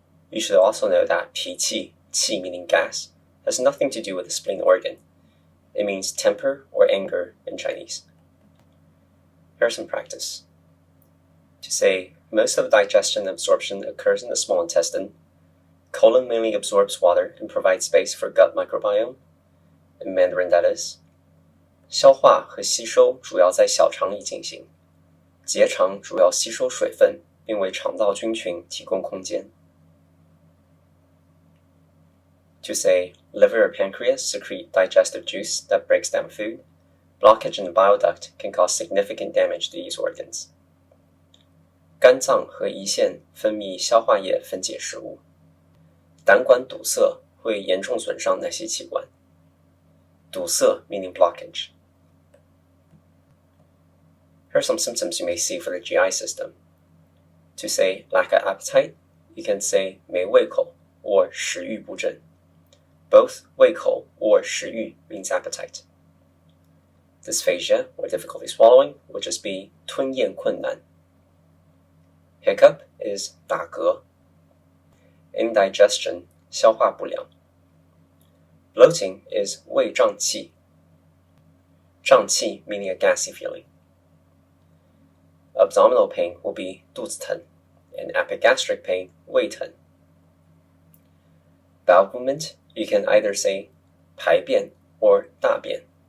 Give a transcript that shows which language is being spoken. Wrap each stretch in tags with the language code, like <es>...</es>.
<en>You should also know that 脾气, qi meaning gas, has nothing to do with the spleen organ. It means temper or anger in Chinese. Here's some practice. To say most of digestion and absorption occurs in the small intestine, colon mainly absorbs water and provides space for gut microbiome. In Mandarin, that is,</en> <zh>消化和吸收主要在小肠里进行，结肠主要吸收水分，并为肠道菌群提供空间。 To say liver or pancreas secrete digestive juice that breaks down food, blockage in the bile duct can cause significant damage to these organs. 肝脏和胰腺分泌消化液分解食物。胆管堵塞会严重损伤哪些器官？</zh> <en>堵塞 meaning blockage. Here are some symptoms you may see for the GI system. To say lack of appetite, you can say 没胃口 or 食欲不振. Both 胃口 or 食欲 means appetite. Dysphagia or difficulty swallowing would just be 吞咽困难. Hiccup is 打嗝. Indigestion, 消化不良. Bloating is 胃胀气. 胀气 meaning a gassy feeling. Abdominal pain will be 肚子疼, and epigastric pain 胃疼. Bowel movement, you can either say 排便 or 大便.</en>